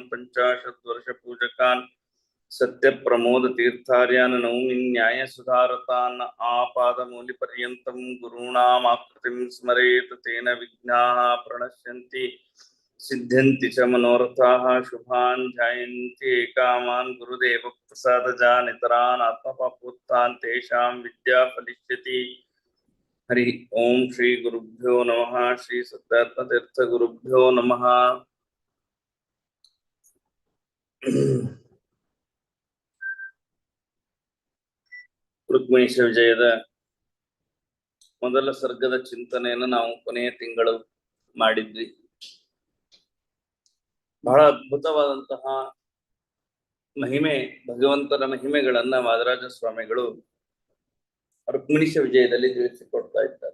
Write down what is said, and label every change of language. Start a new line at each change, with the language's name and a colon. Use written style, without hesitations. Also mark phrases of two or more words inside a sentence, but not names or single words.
Sanskrit: ಪಂಚಾಶತ್ ವರ್ಷ ಪೂಜಕಾನ್ ಸತ್ಯ ಪ್ರಮೋದ ತೀರ್ಥಾರ್ಯಾನ್ ನೌಮಿ ನ್ಯಾಯ ಸುಧಾರತಾನ್ ಆಪಾದಮೂಲಿ ಪರ್ಯಂತಂ ಗುರುಣಾಮಾಕೃತಿಂ ಸ್ಮರೇತ್ ತೇನ ವಿಘ್ನಾಃ ಪ್ರಣಶ್ಯಂತಿ ಸಿದ್ಧ್ಯಂತಿ ಚ ಮನೋರಥಾಃ ಶುಭಾನ್ ಧ್ಯಾಯಂತಿ ಏಕಾಮಾನ್ ಗುರುದೇವ ಪ್ರಸಾದಜಾ ನಿತರಾನ್ ಆತ್ಮಪಾಪೋತ್ಥಾನ್ ತೇಷಾಂ ವಿದ್ಯಾ ಫಲಿಷ್ಯತಿ. ಹರಿ ಓಂ. ಶ್ರೀ ಗುರುಭ್ಯೋ ನಮಃ. ಶ್ರೀ ಸತ್ಯಾತ್ಮತೀರ್ಥ ಗುರುಭ್ಯೋ ನಮಃ.
Kannada: ರುಕ್ಮಿಣೀಶ ವಿಜಯದ ಮೊದಲ ಸರ್ಗದ ಚಿಂತನೆಯನ್ನು ನಾವು ಕೊನೆಯ ತಿಂಗಳು ಮಾಡಿದ್ವಿ. ಬಹಳ ಅದ್ಭುತವಾದಂತಹ ಮಹಿಮೆ, ಭಗವಂತನ ಮಹಿಮೆಗಳನ್ನ ವಾದರಾಜ ಸ್ವಾಮಿಗಳು ರುಕ್ಮಿಣೀಶ ವಿಜಯದಲ್ಲಿ ತಿಳಿಸಿಕೊಡ್ತಾ ಇದ್ದಾರೆ.